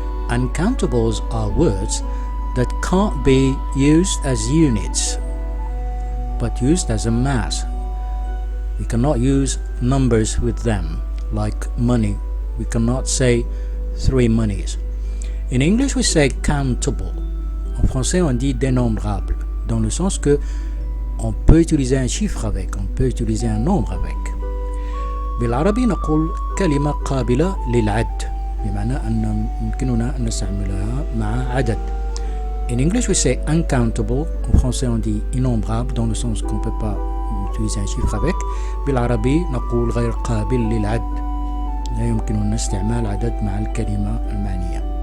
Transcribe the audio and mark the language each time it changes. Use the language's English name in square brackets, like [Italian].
[English] Uncountables are words that can't be used as units but used as a mass. We cannot use numbers with them, like money. We cannot say 3 monies. In English we say countable. [French] En français on dit dénombrable, dans le sens que on peut utiliser un chiffre avec, on peut utiliser un nombre avec. [Arabic] بالعربي نقول كلمة قابلة للعد، بمعنى أن يمكننا أن نستعملها مع عدد. [English] In English we say uncountable. [French] En français on dit innombrable, dans le sens qu'on ne peut pas utiliser un chiffre avec. [Arabic] بالعربي نقول غير قابل للعد، لا يمكننا استعمال عدد مع الكلمة المعنية.